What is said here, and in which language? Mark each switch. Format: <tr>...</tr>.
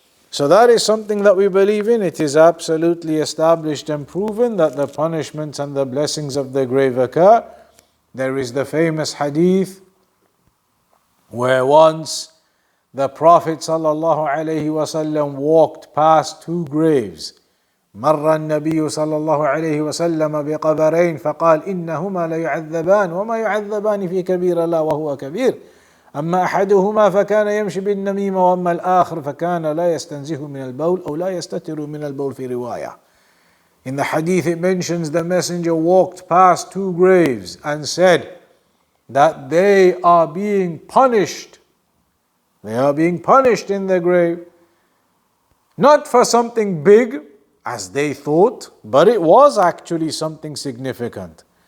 <en>So that is something that we believe in. It is absolutely established and proven that the punishments and the blessings of the grave occur. There is the famous hadith where once the Prophet ﷺ walked past two graves.</en> <ar>مر النبي صلى الله عليه وسلم بقبرين فقال إنهما ليعذبان وما يعذبان في كبير لا وهو كبير أما أحدهما فكان يمشي بالنميمة وأما الآخر فكان لا يستنزه من البول أو لا يستتر من البول في رواية.</ar> <en>In the hadith it mentions the messenger walked past two graves and said that they are being punished. They are being punished in the grave. Not for something big, as they thought, but it was actually something significant.</en>